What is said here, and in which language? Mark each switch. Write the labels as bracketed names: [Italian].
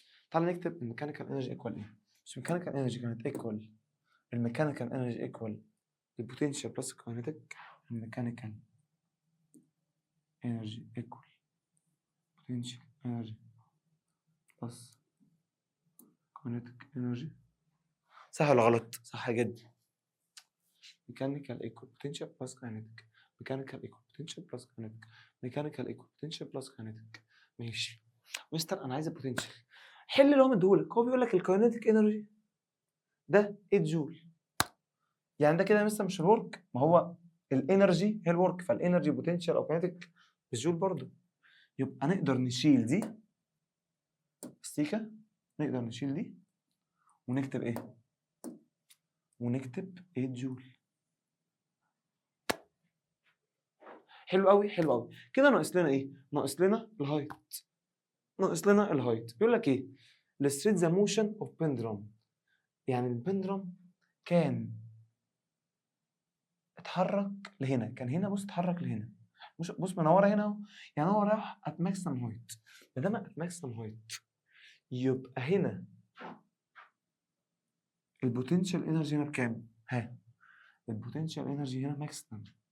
[Arabic] تعال نكتب الميكانيكال انرجي ايكوال ايه. مش الميكانيكال انرجي كانت ايكوال الميكانيكال انرجي ايكوال البوتنشال بلس الكاينيتيك. الميكانيكال انرجي ايكوال بوتنشال انرجي بلس كاينيتيك انرجي. صح ولا غلط؟ صح جدا. [English] mechanical equal potential plus kinetic mechanical equal potential plus kinetic mechanical equal potential plus kinetic. [Arabic] ماشي مستر انا عايز البوتنشال. حل اللي هو مديهولك. هو بيقول لك الكاينيتيك انرجي ده 8 جول، يعني ده كده يا مستر مش الورك. ما هو الانرجي هي الورك، فالانرجي بوتنشال او كاينيتيك بالجول برضه. يبقى نقدر نشيل دي ستيكه، نقدر نشيل دي ونكتب ايه؟ ونكتب 8 جول. حلو قوي حلو قوي. كده ناقص لنا ايه؟ ناقص لنا الهايت. ناقص لنا الهايت. بيقول لك ايه؟ [English] illustrate the motion of pendulum. [Arabic] يعني البندرم كان اتحرك لهنا، كان هنا بص اتحرك لهنا. بص منوره هنا اهو، يعني هو راح [English] at maximum height. [Arabic] ما دام [English] at maximum height [Arabic] يبقى هنا البوتنشال انرجي هنا بكام؟ ها البوتنشال انرجي هنا ماكسيمم.